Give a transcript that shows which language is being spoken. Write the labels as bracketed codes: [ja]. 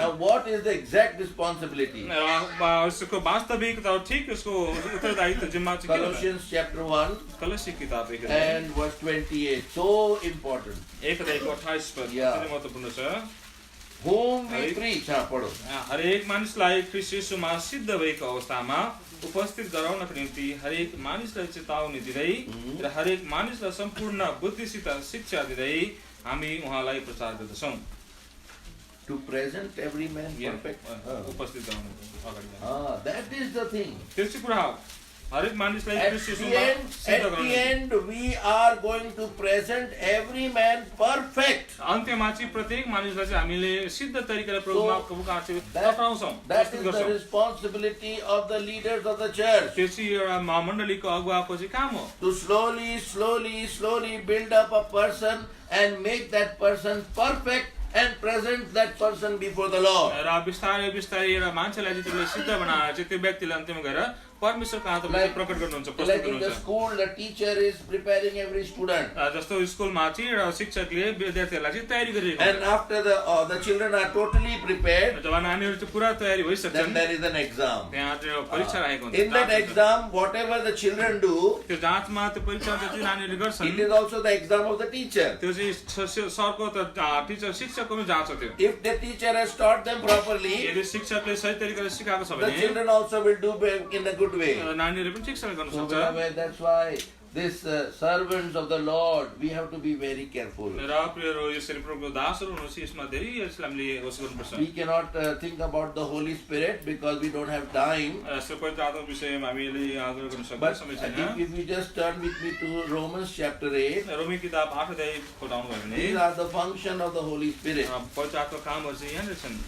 [en] Now what is the exact responsibility? [ne] र यसको वास्तविक त ठिक यसको उत्तरदायित्व जिम्मा चाहिँ के हो त? [en] Colossians chapter 1 [ne] कलसी किताब एक [en] and verse 28. So important. [ne] अध्यायको 28 पद [en] Yeah. [ne] धेरै महत्त्वपूर्ण छ [en] Whom we preach. [ne] पढो. हरेक मानिसलाई ख्रीष्ट येशूमा सिद्ध भएको अवस्थामा उपस्थित गराउनको निम्ति हरेक मानिसलाई चेतावनी दिँदै र हरेक मानिसलाई सम्पूर्ण बुद्धिसित शिक्षा दिँदै हामी उहाँलाई प्रचार गर्दछौँ [en] To present every man perfect. [ne] उपस्थित गराउनु अगाडि [en] That is the thing. [ne] त्यो चाहिँ कुरा हो हरेक मानिसलाई [en] At [ne] ख्रीष्ट [en] the [ne] येशूमा [en] end, [ne] सिद्ध [en] at the [ne] गराउनु [en] end, we are going to present every man perfect. [ne] अन्त्यमा चाहिँ प्रत्येक मानिसलाई चाहिँ हामीले सिद्ध तरिकाले प्रभुमा प्रभुका चाहिँ [en] That [ne] टक्राउँछौँ [en] is [ne] प्रस्तुत [en] the [ne] गर्छौँ [en] responsibility of the leaders of the church. [ne] त्यो चाहिँ एउटा मण्डलीको अगुवाको चाहिँ काम हो [en] To slowly build up a person and make that person perfect and present that person before the Lord. [ne] र बिस्तारै बिस्तारै एउटा मान्छेलाई चाहिँ त्यसले सिद्ध बनाएर चाहिँ त्यो व्यक्तिलाई अन्त्यमा गएर परमेश्वर कहाँ तपाईले प्रकट गर्नुहुन्छ प्रस्तुत [en] Like in the [ne] गर्नुहुन्छ [en] school, the teacher is preparing every student. [ne] जस्तो स्कुलमा चाहिँ एउटा शिक्षकले विद्यार्थीहरूलाई चाहिँ तयारी गरिरहेको [en] And after the children are totally prepared, [ne] हुन्छ जब नानीहरू चाहिँ पुरा तयारी [en] then [ne] भइसक्छन् [en] there is an exam. [ne] त्यहाँ चाहिँ परीक्षा राखेको हुन्छ [en] In that [ne] जाँच हुन्छ। [en] exam, whatever the children do, [ne] त्यो जाँचमा त्यो परीक्षा जति नानीहरूले गर्छन् [en] it is also the exam of the teacher. [ne] त्यो चाहिँ सरको त टिचर शिक्षकको पनि जाँच हो त्यो [en] If the teacher has taught them properly, [ne] यदि शिक्षकले सही तरिकाले सिकाएको छ [en] the [ne] भने [en] children also will do in a good way. [ne] नानीहरूले पनि ठिकसँग गर्न [en] So [ne] सक्छ [en] beloved, that's why these servants of the Lord, we have to be very careful. [ne] र प्रियहरू यसरी प्रभुको दासहरू हुनुहुन्छ यसमा धेरै यसलाई हामीले होस गर्नुपर्छ [en] We cannot think about the Holy Spirit because we don't have time. [ne] यस्तो पवित्र आत्माको विषयमा हामीले आग्रह गर्न सक्दैन [en] But [ne] समय छैन [en] if you just turn with me to Romans chapter 8, [ne] रोमी किताब 8 अध्याय पढाउनु भयो भने [en] these are the function of the Holy Spirit. [ne] पवित्र आत्माको कामहरू चाहिँ यहाँनिर छन्